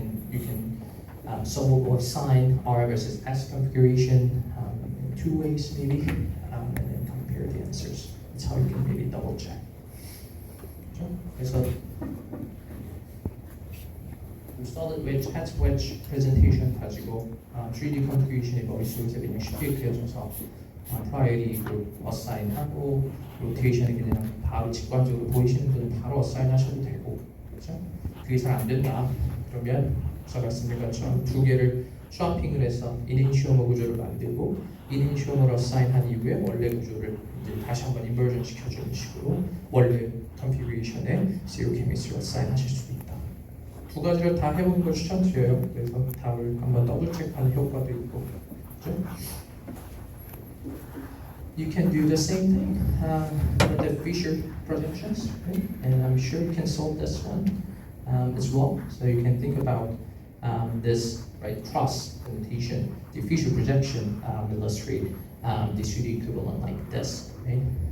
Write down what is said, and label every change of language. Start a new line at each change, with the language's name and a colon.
English: You can solve or assign R versus S configuration in 2 ways maybe, and then compare the answers. That's how you can maybe double check.
Korean: 그래서 solid wedge, hat wedge presentation 가지고 3D configuration이 머릿속에서 그냥 쉽게 그려져서 priority group assign하고 rotation이 그냥 바로 직관적으로 보이시는 분은 바로 assign 하셔도 되고, 그렇죠? 그게 잘 안 된다. 그러면 제가 말씀드린 것처럼 2개를 스와핑을 해서 이넨시오머 구조를 만들고 이넨시오머를 어사인한 이후에 원래 구조를 이제 다시 한번 인버전 시켜주는 식으로 원래 컨피그레이션에 제로 케미스트를 어사인하실 수도 있다. 2가지를 다 해보는 걸 추천드려요. 그래서 답을 한번 더블 체크하는 효과도 있고, 그렇죠?
English: You can do the same thing with the Fisher projections, right? And I'm sure you can solve this one as well. So you can think about this right cross limitation. The Fisher projection illustrate the 3D equivalent like this, right?